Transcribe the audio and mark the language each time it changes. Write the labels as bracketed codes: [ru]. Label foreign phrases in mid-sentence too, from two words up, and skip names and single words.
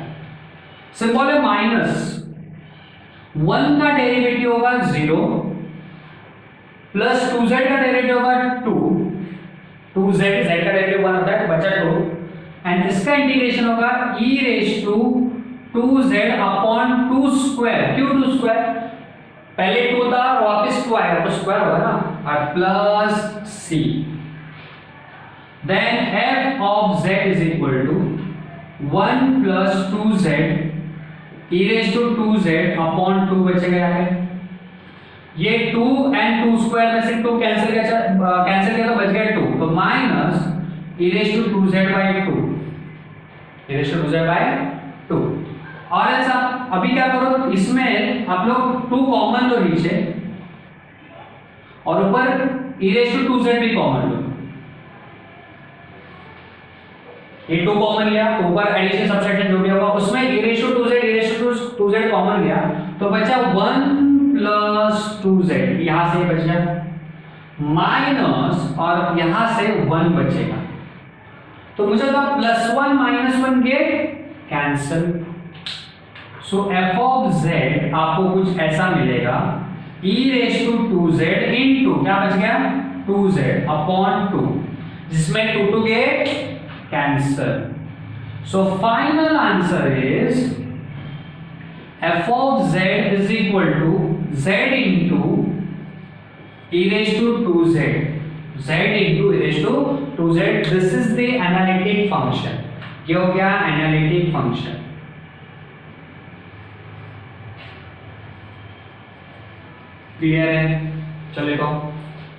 [hi] सिंबल है माइनस, 1 का डेरिवेटिव होगा 0 प्लस 2z का डेरिवेटिव होगा 2, 2z z का डेरिवेटिव 1 होता है बचा 2, एंड इसका इंटीग्रेशन होगा [en] e raise to 2z upon 2 square. [hi] क्यों 2 स्क्वायर? पहले 2 था वापस 2 आएगा तो स्क्वायर होगा ना, और प्लस c, [en] then f of z is equal to 1 plus 2z e raised to 2z upon 2 बचेगा यहाँ पे, ये 2 and 2 स्क्वायर में से 2 कैंसिल किया तो बच गया 2, तो माइनस e raised to 2z by 2, e raised to 2z by 2। [hi] और ऐसा अभी क्या करो, इसमें आप लोग 2 कॉमन लो नीचे और ऊपर [en] e raised to 2z [hi] भी कॉमन लो, ये 2 कॉमन लिया तो ऊपर एडिशन सब्ट्रैक्शन जो भी होगा उसमें [en] e raise to 2z [hi] कॉमन लिया तो बचा 1 प्लस 2z, यहां से बच गया माइनस और यहां से 1 बचेगा, तो मुझे तो +1 -1 [en] get cancel. so f of z [hi] आपको कुछ ऐसा मिलेगा [en] e raise to 2z into [hi] क्या बच गया [en] 2z upon 2, [hi] जिसमें 2 [en] get cancel. So final answer is f of z is equal to z into e raised to 2z, z into e raised to 2z. This is the analytic function. [hi] ये हो गया [en] analytic function। [hi] क्लियर है? चलेगा।